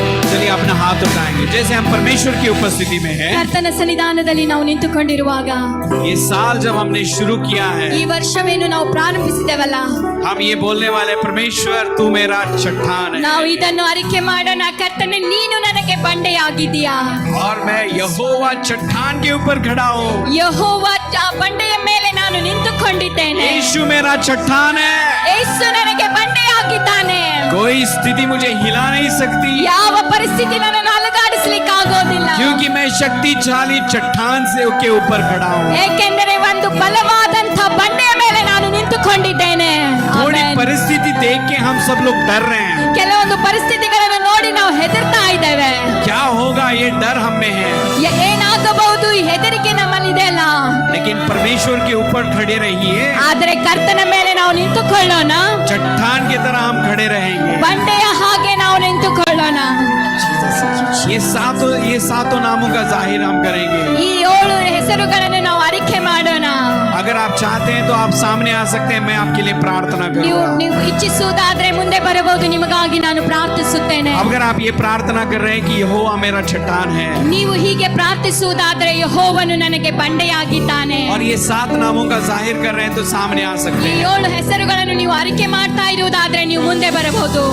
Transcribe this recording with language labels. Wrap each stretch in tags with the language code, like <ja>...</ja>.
<hi>चलिए अपना हाथ उठाएंगे जैसे हम परमेश्वर की उपस्थिति में हैं।</hi> <kn>ಕರ್ತನ ಸನ್ನಿಧಾನದಲ್ಲಿ ನಾವು ನಿಂತುಕೊಂಡಿರುವಾಗ</kn> <hi>ये साल जब हमने शुरू किया है,</hi> <kn>ಈ ವರ್ಷವೇನು ನಾವು ಪ್ರಾರಂಭಿಸಿದ್ದೇವಲ್ಲ,</kn> <hi>हम ये बोलने वाले परमेश्वर तू मेरा चट्टान है</hi> <kn>ನಾವು ಇದನ್ನು ಅರಿಕೆ ಮಾಡೋಣ. ಕರ್ತನೆ, ನೀನು ನನಗೆ ಬಂಡೆಯಾಗಿದ್ದೀಯಾ.</kn> <hi>और मैं यहोवा चट्टान के ऊपर खड़ा हूँ।</hi> <kn>ಯೆಹೋವ ಆ ಬಂಡೆಯ ಮೇಲೆ ನಾನು ನಿಂತುಕೊಂಡಿದ್ದೇನೆ.</kn> <hi>यीशु मेरा चट्टान है।</hi> <kn>ಯೇಸು ನನಗೆ ಬಂಡೆಯಾಗಿದ್ದಾನೆ.</kn> <hi>कोई स्थिति मुझे हिला नहीं सकती,</hi> <kn>ಯಾವ ಪರಿಸ್ಥಿತಿ ನನ್ನನ್ನು ಅಲುಗಾಡಿಸ್ಲಿಕ್ಕೆ ಆಗೋದಿಲ್ಲ.</kn> <hi>क्योंकि मैं शक्तिशाली चट्टान से के ऊपर खड़ा हूँ।</hi> <kn>ಏಕೆಂದರೆ ಒಂದು ಬಲವಾದಂತ ಬಂಡೆಯ ಮೇಲೆ ನಾನು ನಿಂತುಕೊಂಡಿದ್ದೇನೆ.</kn> <hi>थोड़ी</hi> <kn>ಆಮೆನ್.</kn> <hi>परिस्थिति देख के हम सब लोग डर रहे हैं।</hi> <kn>ಕೆಲವೊಂದು ಪರಿಸ್ಥಿತಿಗಳನ್ನು ನೋಡಿ ನಾವು ಹೆದರ್ತಾ ಇದ್ದೇವೆ.</kn> <hi>क्या होगा ये डर हम में है,</hi> <kn>ಏನಾಗಬಹುದು ಈ ಹೆದರಿಕೆ ನಮ್ಮಲ್ಲಿದೆ ಅಲ್ಲ.</kn> <hi>लेकिन परमेश्वर के ऊपर खड़े रहिए।</hi> <kn>ಆದರೆ ಕರ್ತನ ಮೇಲೆ ನಾವು ನಿಂತುಕೊಳ್ಳೋಣ.</kn> <hi>चट्टान की तरह हम खड़े रहेंगे।</hi> <kn>ಬಂಡೆಯ ಹಾಗೆ ನಾವು ನಿಂತುಕೊಳ್ಳೋಣ.</kn> <hi>ये सातों नामों का जाहिर हम करेंगे।</hi> <kn>ಈ 7 ಹೆಸರುಗಳನ್ನು ನಾವು ಅರಿಕೆ ಮಾಡೋಣ.</kn> <hi>अगर आप चाहते हैं तो आप सामने आ सकते हैं, मैं आपके लिए प्रार्थना</hi> <kn>ನೀವು</kn> <hi>करूंगा।</hi> <kn>ನೀವು ಇಚ್ಛಿಸುವುದಾದ್ರೆ ಮುಂದೆ ಬರಬಹುದು, ನಿಮಗಾಗಿ ನಾನು ಪ್ರಾರ್ಥಿಸುತ್ತೇನೆ.</kn> <hi>अगर आप ये प्रार्थना कर रहे हैं कि यहोवा मेरा चट्टान है,</hi> <kn>ನೀವು ಹೀಗೆ ಪ್ರಾರ್ಥಿಸುವುದಾದ್ರೆ ಯೆಹೋವನು ನನಗೆ ಬಂಡೆಯಾಗಿದ್ದಾನೆ,</kn> <hi>और ये 7 नामों का जाहिर कर रहे हैं तो सामने आ सकते</hi> <kn>ಈ</kn> <hi>हैं।</hi> <kn>7 ಹೆಸರುಗಳನ್ನು ನೀವು ಅರಿಕೆ ಮಾಡ್ತಾ ಇರುವುದಾದ್ರೆ ನೀವು ಮುಂದೆ ಬರಬಹುದು.</kn>